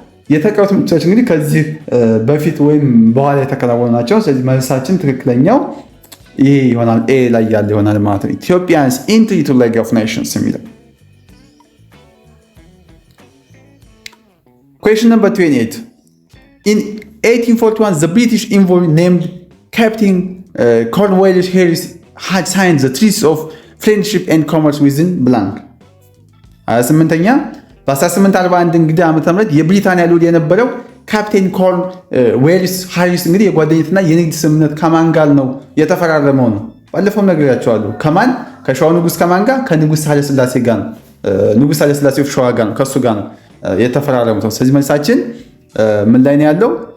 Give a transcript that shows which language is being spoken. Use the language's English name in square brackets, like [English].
[Amharic] የተቀሩት ምርጫዎች እንግዲህ ከዚህ በፊት ወይም በኋላ የተከናወኑ ናቸው። ስለዚህ መልሳችን ትክክለኛው ይሄ ይሆናል፣ ኤ ላይ ያለ ይሆናል ማለት ነው። [English] ኢትዮጵያንስ ኢንትሪ ቱ ሊግ ኦፍ ኔሽንስ [Amharic] የሚለው። [English] Question number 28. In 1841, the British envoy named Captain Cornwallis Harris had signed the Treaty of Friendship and Commerce within blank. [Amharic] 28ኛ በ1841 እንግዲህ ዓመተ ምህረት የብሪታንያ ልዑል የነበረው ካፕቴን ኮርን ዌልስ ሃሪስ እንግዲህ የጓደኝነትና የንግድ ስምምነት ከማን ጋር ነው የተፈራረመው ነው። ባለፈው ነግሬያቸዋለሁ። ከማን? ከሸዋ ንጉስ ከማን ጋር? ከንጉስ ኃይለሥላሴ ጋር ነው። ንጉስ ኃይለሥላሴ ኦፍ ሸዋ ጋር ነው፣ ከሱ ጋር ነው የተፈራረሙት። ስለዚህ መልሳችን ምን ላይ ነው ያለው?